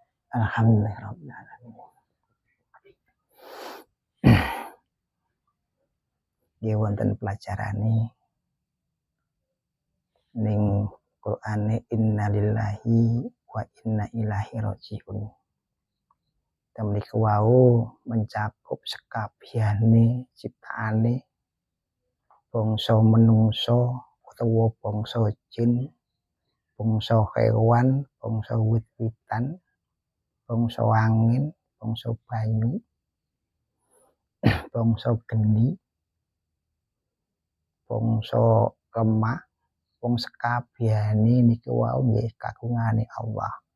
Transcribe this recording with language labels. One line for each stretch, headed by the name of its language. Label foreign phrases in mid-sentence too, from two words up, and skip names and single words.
Arabic: Alhamdulillahirabbil alamin.
Javanese: Nggih wonten pelajarane ning Qur'ane
Arabic: innalillahi wa inna ilaihi raji'un.
Javanese: Temriki wau mencakup sekabehane ciptaane bangsa menungso utawa bangsa jin, bangsa kewan, bangsa wit-witan, bangsa angin, bangsa banyu, bangsa geni, bangsa lemah, wong sekabehane niki wau nggih kagungane Allah.